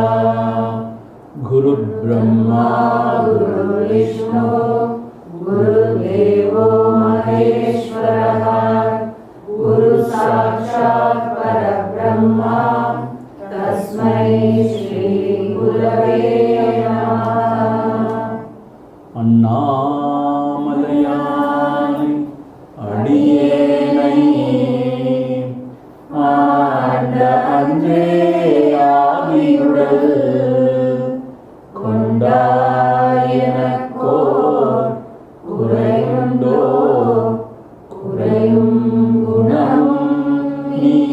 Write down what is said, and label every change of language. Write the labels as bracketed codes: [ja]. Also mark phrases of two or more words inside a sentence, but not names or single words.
[sa] गुरुर्ब्रह्मा गुरुर्विष्णु गुरुर्देवो महेश्वरः गुरुसाक्षात् परब्रह्मा तस्मै श्री गुरवे नमः। [ta] அண்ணாமலையானை அடியேனை ஆண்ட அன்றே ஆதியுடல் கொண்டாயனக்கோர் குறையுண்டோ குறையும் குணம் நீ